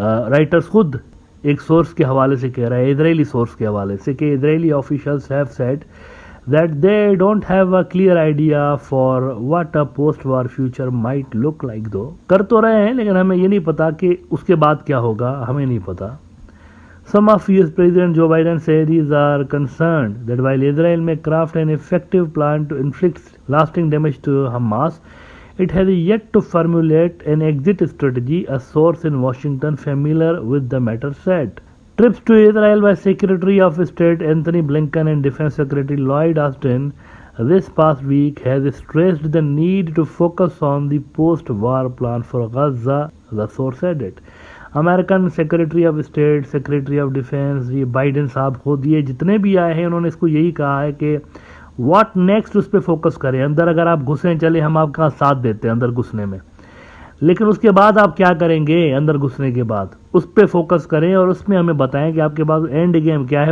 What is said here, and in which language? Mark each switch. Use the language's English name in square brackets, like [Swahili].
[Urdu] Writers خود ایک source کے حوالے سے کہہ رہا ہے، اسرائیلی سورس کے حوالے سے، کہ اسرائیلی officials [English] Have said that they don't have a clear idea for what a post-war future might look like though. [Urdu] کر تو رہے ہیں لیکن ہمیں یہ نہیں پتا کہ اس کے بعد کیا ہوگا، ہمیں نہیں پتا. [English] Some of US President Joe Biden said he are concerned that while Israel may craft an effective plan to inflict lasting damage to Hamas, it has yet to formulate an exit strategy, a source in Washington familiar with the matter said. Trips to Israel by Secretary of State Anthony Blinken and Defense Secretary Lloyd Austin this past week has stressed the need to focus on the post-war plan for Gaza, the source added. [Urdu] American secretary of state, secretary of defence, یہ Biden صاحب خود، یہ جتنے بھی آئے ہیں انہوں نے اس کو یہی کہا ہے کہ واٹ نیکسٹ اس پہ فوکس کریں. اندر اگر آپ گھسیں چلے ہم آپ کا ساتھ دیتے ہیں اندر گھسنے میں، لیکن اس کے بعد آپ کیا کریں گے اندر گھسنے کے بعد، اس پہ فوکس کریں اور اس میں ہمیں بتائیں کہ آپ کے پاس اینڈ گیم کیا ہے.